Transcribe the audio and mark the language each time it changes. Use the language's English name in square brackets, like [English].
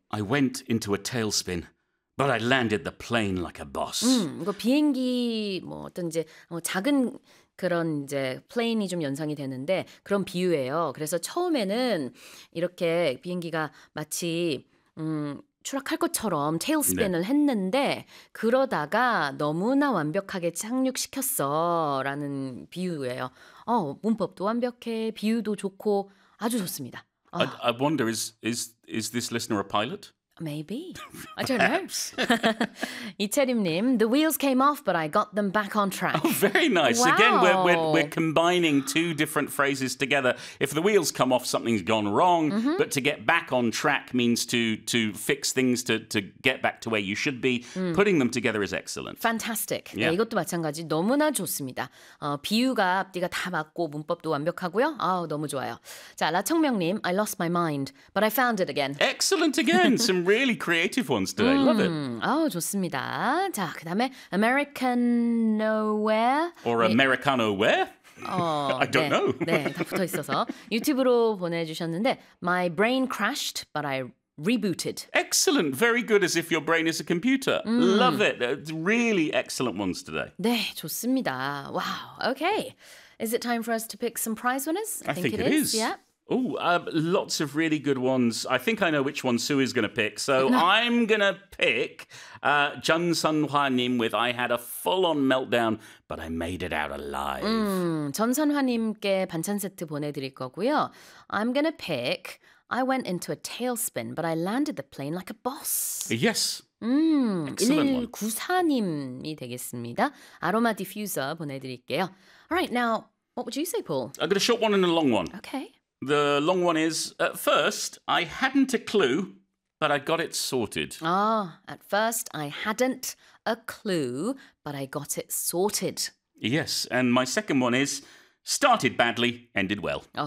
[English] I went into a tailspin, but I landed the plane like a boss. [Korean] 이거 비행기 뭐 어떤 이제 작은 그런 이제 플레인이 좀 연상이 되는데 그런 비유예요. 그래서 처음에는 이렇게 비행기가 마치 추락할 것처럼 테일스핀을 했는데 그러다가 너무나 완벽하게 착륙시켰어라는 비유예요. 문법도 완벽해, 비유도 좋고 아주 좋습니다. [English] I wonder is this listener a pilot? Maybe. I don't know. 이채림님, the wheels came off, but I got them back on track. Oh, very nice. Wow. Again, we're combining two different phrases together. If the wheels come off, something's gone wrong. Mm-hmm. But to get back on track means to fix things, to get back to where you should be. Mm. Putting them together is excellent. Fantastic. Yeah. [Korean] 네, 이것도 마찬가지. 너무나 좋습니다. 비유가 앞뒤가 다 맞고 문법도 완벽하고요. 너무 좋아요. 자, [English] 라청명님, I lost my mind, but I found it again. Excellent again. Some really creative ones today. Love it. [Korean] 좋습니다. 자, 그 다음에 American Nowhere. [English] Or Americano Where? I don't know. [Korean] 네, 다 붙어 있어서. 유튜브로 보내주셨는데 [English] My brain crashed, but I rebooted. Excellent. Very good, as if your brain is a computer. Love it. Really excellent ones today. [Korean] 네, 좋습니다. [English] Wow. Okay. Is it time for us to pick some prize winners? I think it is. Yeah. Oh, lots of really good ones. I think I know which one Sue is going to pick. So I'm going to pick Jun Sun Hwa Nim with I had a full-on meltdown, but I made it out alive. [Korean] 전 선화님께 반찬 세트 보내드릴 거고요. [English] I'm going to pick I went into a tailspin, but I landed the plane like a boss. Yes. [Korean] 1194님이 되겠습니다. 아로마 디퓨저 보내드릴게요. [English] All right, now, what would you say, Paul? I've got a short one and a long one. Okay. The long one is, at first, I hadn't a clue, but I got it sorted. At first, I hadn't a clue, but I got it sorted. Yes, and my second one is, started badly, ended well.